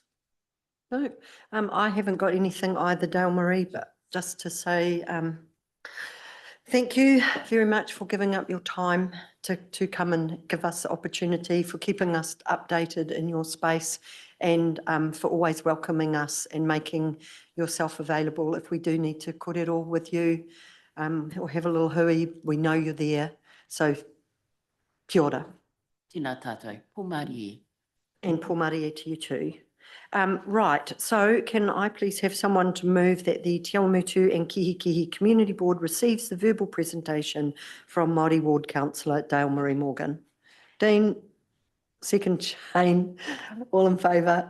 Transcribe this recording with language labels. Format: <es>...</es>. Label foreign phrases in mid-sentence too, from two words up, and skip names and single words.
<en>No, I haven't got anything either, Dale Marie, but just to say Thank you very much for giving up your time to come and give us the opportunity, for keeping us updated in your space, and for always welcoming us and making yourself available if we do need to korero with you or have a little hui. We know you're there. So</en> <mi>kia ora. Tēnā tātou, pōmari.</mi> <en>And pōmari to you too. Right, so can I please have someone to move that the Te Awamutu and Kihikihi Community Board receives the verbal presentation from Māori Ward Councillor Dale Marie Morgan? Dean, second Shane, all in favour?</en>